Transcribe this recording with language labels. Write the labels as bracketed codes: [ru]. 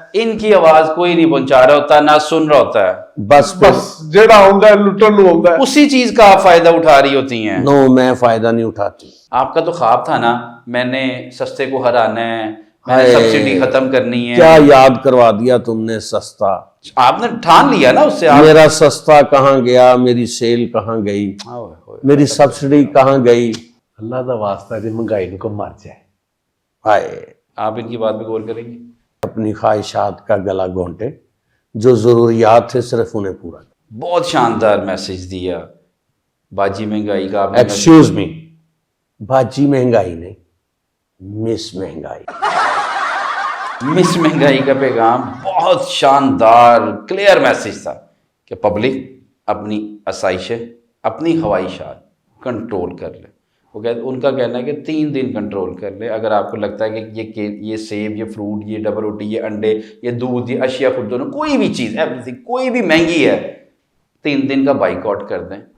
[ur] ان کی آواز کوئی نہیں پہنچا رہا ہوتا، نہ سن رہا ہوتا ہے. بس [pa] ਜਿਹੜਾ ਆਉਂਦਾ ਲੁੱਟਣ ਨੂੰ ਆਉਂਦਾ. [ur] اسی چیز کا آپ فائدہ اٹھا رہی ہوتی ہیں. نو، میں فائدہ نہیں اٹھاتی. آپ کا تو خواب تھا نا، میں نے سستے کو ہرانا ہے، میں نے سبسڈی ختم کرنی ہے. کیا یاد کروا دیا تم نے سستا. آپ نے ٹھان لیا نا اس سے. میرا سستا کہاں گیا، میری سیل کہاں گئی، میری سبسڈی کہاں گئی. [pa] ਅੱਲਾ ਦਾ ਵਾਸਤਾ ਜੇ ਮਹਿੰਗਾਈ ਨੂੰ ਕੋ ਮਰ ਜਾਏ. [ur] ہائے، آپ ان کی بات پہ غور کریں گے؟ اپنی خواہشات کا گلا گھونٹے، جو ضروریات تھے صرف انہیں پورا. بہت شاندار میسج دیا باجی مہنگائی کا آپ نے. [en] excuse me, [ur] باجی مہنگائی نہیں، مس مہنگائی. مس مہنگائی کا پیغام بہت شاندار کلیئر میسج تھا کہ پبلک اپنی آسائشیں، اپنی خواہشات کنٹرول کر لے. وہ کہتے ان کا کہنا ہے کہ 3 دن کنٹرول کر لے. اگر آپ کو لگتا ہے کہ یہ سیب، یہ فروٹ، یہ ڈبل روٹی، یہ انڈے، یہ دودھ، یہ اشیاء خود دونوں، کوئی بھی چیز ایوری تھنگ کوئی بھی مہنگی ہے، 3 دن کا بائیکاٹ کر دیں.